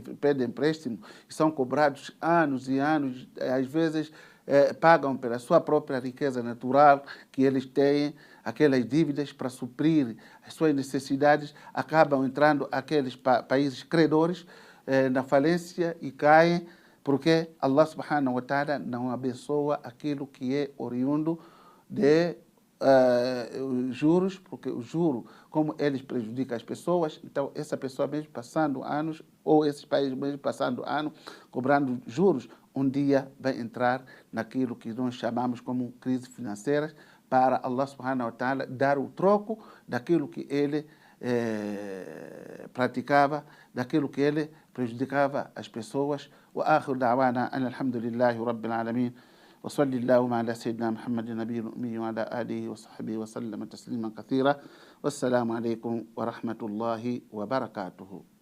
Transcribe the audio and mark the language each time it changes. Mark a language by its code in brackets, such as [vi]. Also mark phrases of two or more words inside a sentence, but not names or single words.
[pt] pedem empréstimo, e são cobrados anos e anos, às vezes pagam pela sua própria riqueza natural que eles têm, aquelas dívidas para suprir as suas necessidades, acabam entrando aqueles países credores na falência e caem, porque [ar] الله سبحانه وتعالى [pt] não abençoa aquilo que é oriundo de juros, porque o juro, como eles prejudicam as pessoas, então essa pessoa mesmo passando anos, ou esses países mesmo passando anos, cobrando juros, um dia vai entrar naquilo que nós chamamos como crise financeira, para [ar] الله سبحانه وتعالى [pt] dar o troco daquilo que ele praticava, daquilo que ele prejudicava as pessoas. [ar] وآخر دعوانا الحمد لله رب العالمين. وصلى اللهم على سيدنا محمد النبي الأمي وعلى آله وصحبه وسلم تسليما كثيرا والسلام عليكم ورحمة الله وبركاته.